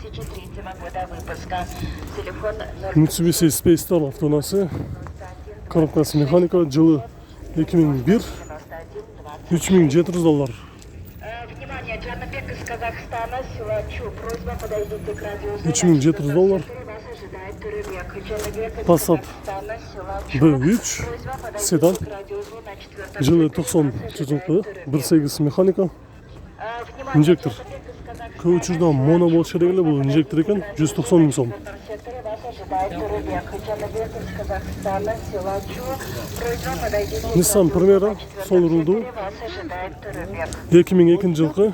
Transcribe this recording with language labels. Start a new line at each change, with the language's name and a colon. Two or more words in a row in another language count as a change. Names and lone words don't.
Kyrgyz: Mitsubishi Space Star автонасы, коробкасы механика, жылы 2001, $3700. $3700. Passat B3 седан, жылы 90 жылғы, 1.8 механика, инжектор. Көп учурда моно болуш керек эле, бул инжектор экен, 190 000 сом. Nissan Primera sol ruldu. 2002 жылкы.